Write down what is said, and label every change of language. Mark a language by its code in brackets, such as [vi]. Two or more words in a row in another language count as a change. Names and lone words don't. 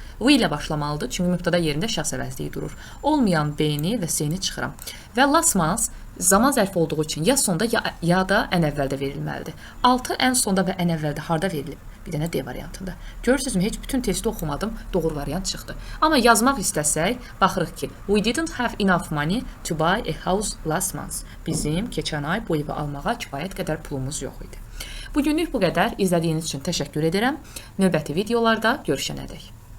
[az] We ilə başlamalıdır, çünki mübtəda yerində şəxs əvəzliyi durur. Olmayan B-ni və C-ni çıxıram. Və last zaman zərfi olduğu üçün ya sonda ya da ən əvvəldə verilməlidir. 6 ən sonda və ən əvvəldə harda verilib? Bir dənə D variantında. Görürsünüzmü, heç bütün testi oxumadım, doğru variant çıxdı. Amma yazmaq istəsək, baxırıq ki, [en] we didn't have enough money to buy a house last month. [az] Bizim keçən ay bu evi almağa kifayət qədər pulumuz yox idi. Bugünlük bu qədər. İzlədiyiniz üçün təşəkkür edirəm. Növbəti videolarda görüşənədək.